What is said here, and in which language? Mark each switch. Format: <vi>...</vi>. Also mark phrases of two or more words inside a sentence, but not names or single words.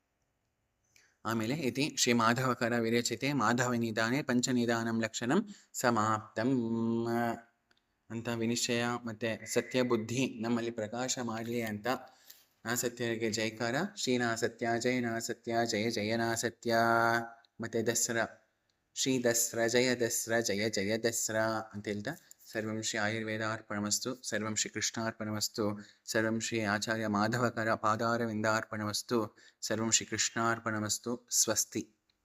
<kn>ಆಮೇಲೆ</kn> <sa>ಇತಿ ಶ್ರೀ ಮಾಧವಕರ ವಿರಚಿತೆ ಮಾಧವ ನಿಧಾನೆ ಪಂಚನಿಧಾನಂ ಲಕ್ಷಣಂ ಸಮಾಪ್ತಂ</sa> <kn>ಅಂತ ವಿನಿಶ್ಚಯ ಮತ್ತೆ ಸತ್ಯ ಬುದ್ಧಿ ನಮ್ಮಲ್ಲಿ ಪ್ರಕಾಶ ಮಾಡಲಿ ಅಂತ ನಾಸತ್ಯರಿಗೆ ಜೈಕಾರ.</kn> <sa>ಶ್ರೀನಾಸತ್ಯ ಜಯ ನಾಸತ್ಯ ಜಯ ಜಯ ನಾಸತ್ಯ. ಮತ್ತೆ ದಸರಾ ಶ್ರೀ ದಸ್ರ ಜಯ ದಸ್ರ ಜಯ ಜಯ ದಸ್ರ</sa> <kn>ಅಂತ ಹೇಳ್ತಾ</kn> <sa>ಸರ್ವಂ ಶ್ರೀ ಆಯುರ್ವೇದಾರ್ಪಣಮಸ್ತು, ಸರ್ವಂ ಶ್ರೀ ಕೃಷ್ಣಾರ್ಪಣಮಸ್ತು, ಸರ್ವಂ ಶ್ರೀ ಆಚಾರ್ಯ ಮಾಧವಕರ ಪಾದಾರವಿಂದಾರ್ಪಣಮಸ್ತು, ಸರ್ವಂ ಶ್ರೀ ಕೃಷ್ಣಾರ್ಪಣಮಸ್ತು. ಸ್ವಸ್ತಿ.</sa>